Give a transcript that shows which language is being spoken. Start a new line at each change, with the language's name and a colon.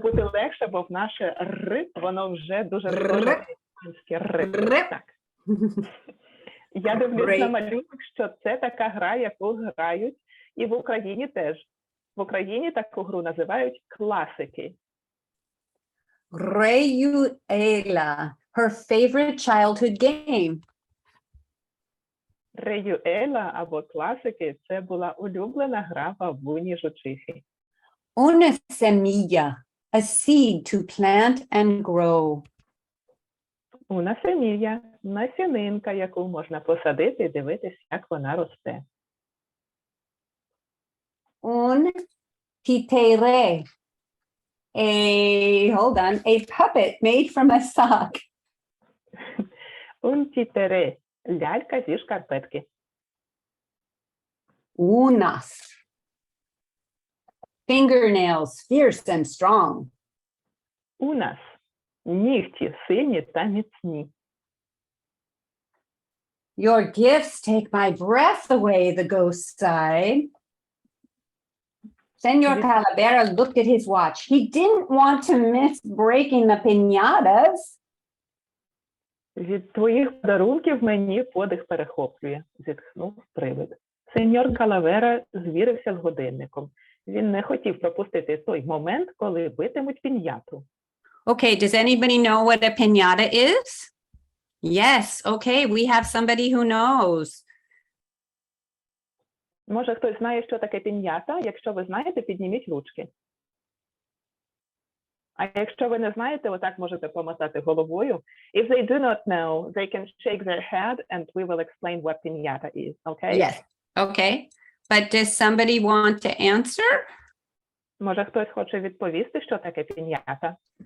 Ukrainian: бути легше, бо в наше «р» воно вже дуже Р. схоже на іспанське «р». Р. Так. Я дивлюсь Р. на малюнок, що це така гра, яку грають і в Україні теж. В Україні таку гру називають класики.
Spanish: Rayuela.
English: Her favorite childhood game.
Ukrainian: Реюела або класики – це була улюблена гра бабуні жучихи.
Spanish: Una semilla,
English: a seed to plant and grow.
Spanish: Una semilla
Ukrainian: – насінинка, яку можна посадити і дивитись, як вона росте.
Spanish: Un títere.
English: A puppet made from a sock.
Spanish: Un títere
Ukrainian: – лялька зі шкарпетки.
Spanish: Unas.
English: Fingernails, fierce and strong.
Ukrainian: Unas – нігті сильні та міцні.
English: Your gifts take my breath away, the ghost sighed. Senor Calavera looked at his watch. He didn't want to miss breaking the piñatas.
Ukrainian: Від твоїх подарунків мені подих перехоплює, зітхнув привид. Сеньор Калавера звірився з годинником. Він не хотів пропустити той момент, коли битимуть піньяту.
English: Okay, does anybody know what a piñata is? Yes, okay, we have somebody who knows.
Ukrainian: Може, хтось знає, що таке піньята? Якщо ви знаєте, підніміть ручки. А якщо ви не знаєте, отак можете помотати головою.
English: If they do not know, they can shake their head and we will explain what piñata is, okay? Yes, okay. But does somebody want to answer?
Ukrainian: Може, хтось хоче відповісти, що таке піньята?